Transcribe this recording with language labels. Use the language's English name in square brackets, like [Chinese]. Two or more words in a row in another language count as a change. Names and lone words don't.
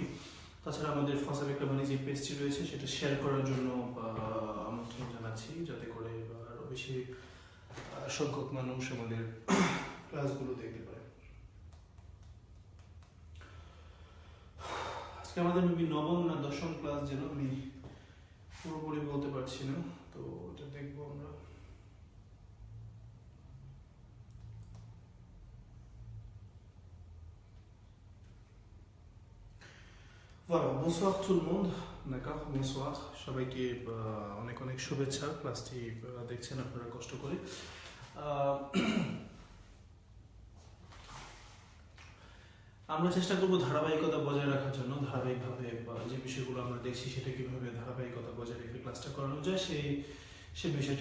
[Bangla] তাছাড়া আমাদের ফ্রান্স avec রাব্বানি যে পেজটি রয়েছে সেটা শেয়ার করার জন্য আমন্ত্রণ জানাচ্ছি, যাতে করে আরো বেশি সংখ্যক মানুষ আমাদের ক্লাসগুলো দেখতে পারে। আজকে আমাদের মেবি নবম না দশম ক্লাস, যেন আমি পুরোপুরি বলতে পারছি না, তো এটা দেখবো আমরা। [French] Voilà, bonsoir tout le monde, d'accord, bonsoir, [Bangla] সবাইকে অনেক অনেক শুভেচ্ছা। ক্লাসটি দেখছেন আপনারা কষ্ট করে। আমরা চেষ্টা করব ধারাবাহিকতা বজায় রাখার জন্য, ধারাবাহিকভাবে যে বিষয়গুলো আমরা দেখছি সেটা কিভাবে ধারাবাহিকতা বজায় রেখে ক্লাসটা করানো যায় সেই বিষয়টা।